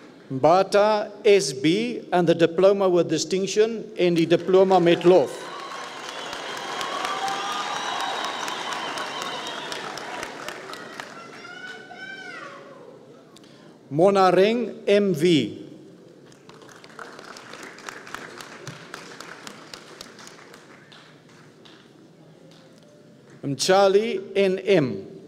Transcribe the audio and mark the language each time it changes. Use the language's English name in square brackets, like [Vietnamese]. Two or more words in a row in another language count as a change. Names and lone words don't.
[English] Mbata SB and the Diploma with Distinction [Afrikaans] en die Diploma met Lof. [English] Monareng MV. Mchali NM.